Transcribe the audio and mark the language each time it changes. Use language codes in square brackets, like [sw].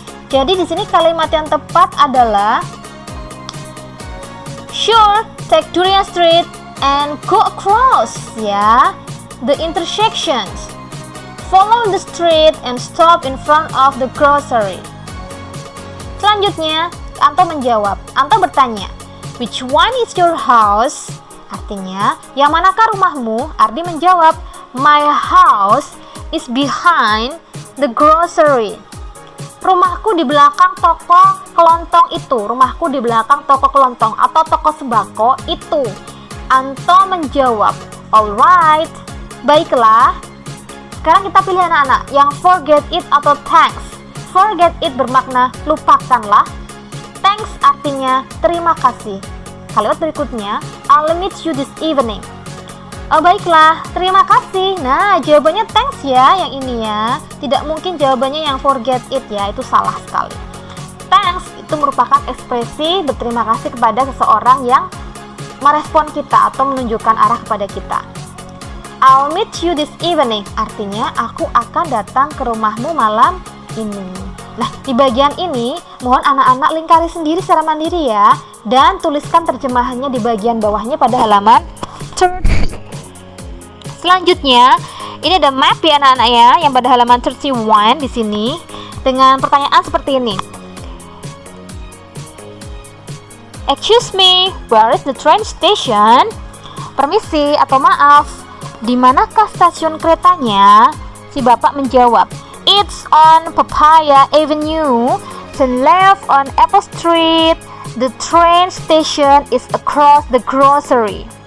[id] Jadi di sini kalimat yang tepat adalah [en] sure, take Durian Street and go across, ya, the intersections. Follow the street and stop in front of the grocery. [id] Selanjutnya, Anto menjawab. Anto bertanya, [en] which one is your house? [id] Artinya, yang manakah rumahmu? Ardi menjawab, [en] my house is behind the grocery. [id] Rumahku di belakang toko kelontong itu. Rumahku di belakang toko kelontong atau toko sembako itu. Anto menjawab, alright, baiklah. Sekarang kita pilih anak-anak yang [en] forget it [id] atau thanks. Forget it bermakna lupakanlah. Thanks artinya terima kasih. Kalimat berikutnya, [en] I'll meet you this evening. [id] Oh baiklah, terima kasih. Nah, jawabannya thanks ya yang ini ya. Tidak mungkin jawabannya yang forget it ya, itu salah sekali. Thanks itu merupakan ekspresi berterima kasih kepada seseorang yang merespon kita atau menunjukkan arah kepada kita. [en] I'll meet you this evening [id] artinya aku akan datang ke rumahmu malam ini. Nah, di bagian ini mohon anak-anak lingkari sendiri secara mandiri ya, dan tuliskan terjemahannya di bagian bawahnya pada halaman 30. Selanjutnya, ini ada map ya anak-anak ya, yang pada halaman 31 di sini dengan pertanyaan seperti ini. [en] Excuse me, where is the train station? [id] Permisi atau maaf, di manakah stasiun keretanya? Si bapak menjawab, [en] it's on Papaya Avenue, turn left on Apple Street, the train station is across the grocery.